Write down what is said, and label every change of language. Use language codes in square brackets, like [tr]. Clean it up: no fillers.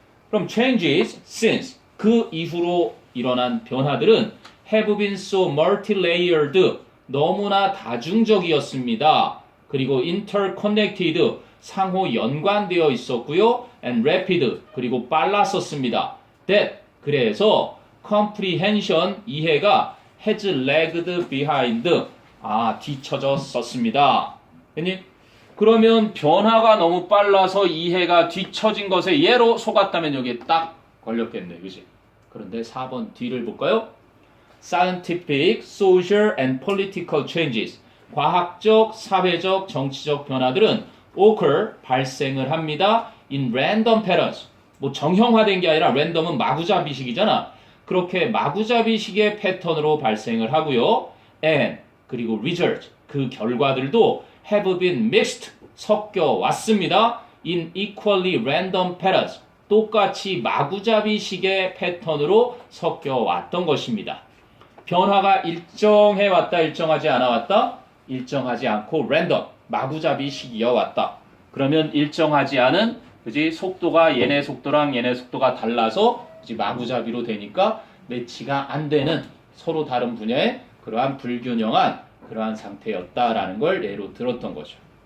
[ko] 그럼 [en] changes since [ko] 그 이후로 일어난 변화들은 [en] have been so multi-layered [ko] 너무나 다중적이었습니다. 그리고 [en] interconnected [ko] 상호 연관되어 있었고요. [en] and rapid [ko] 그리고 빨랐었습니다. [en] that [ko] 그래서 [en] comprehension [ko] 이해가 [en] has lagged behind [ko] 뒤처졌었습니다. 됐니? 그러면 변화가 너무 빨라서 이해가 뒤처진 것에 예로 속았다면 여기에 딱 걸렸겠네. 그지? 그런데 4번 뒤를 볼까요? [en] Scientific, social and political changes. [ko] 과학적, 사회적, 정치적 변화들은 occur, 발생을 합니다. [en] in random patterns. [ko] 뭐 정형화된 게 아니라 랜덤은 마구잡이식이잖아. 그렇게 마구잡이식의 패턴으로 발생을 하고요. [en] and [ko] 그리고 [en] result. [ko] 그 결과들도 [en] have been mixed. [ko] 섞여 왔습니다. [en] in equally random patterns. [ko] 똑같이 마구잡이식의 패턴으로 섞여 왔던 것입니다. 변화가 일정해 왔다, 일정하지 않아 왔다? 일정하지 않고 랜덤, 마구잡이식이어 왔다. 그러면 일정하지 않은 그지 속도가 얘네 속도랑 얘네 속도가 달라서 그지 마구잡이로 되니까 매치가 안 되는 서로 다른 분야의 그러한 불균형한 그러한 상태였다라는 걸 예로 들었던 거죠.